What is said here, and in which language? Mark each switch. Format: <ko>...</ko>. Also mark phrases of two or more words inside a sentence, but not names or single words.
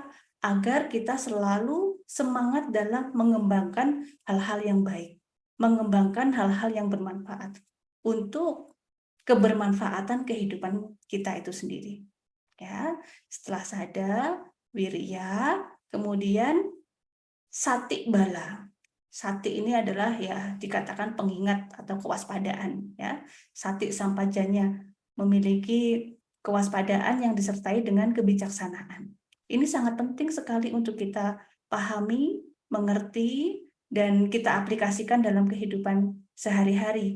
<id>Agar kita selalu semangat dalam mengembangkan hal-hal yang baik, mengembangkan hal-hal yang bermanfaat untuk kebermanfaatan kehidupan kita itu sendiri. Ya, setelah sadar, wirya, kemudian</id> <pi>sati bala.</pi> <id>Sati ini adalah ya dikatakan pengingat atau kewaspadaan, ya.</id> <pi>Sati sampajanya,</pi> <id>memiliki kewaspadaan yang disertai dengan kebijaksanaan. Ini sangat penting sekali untuk kita pahami, mengerti, dan kita aplikasikan dalam kehidupan sehari-hari.</id>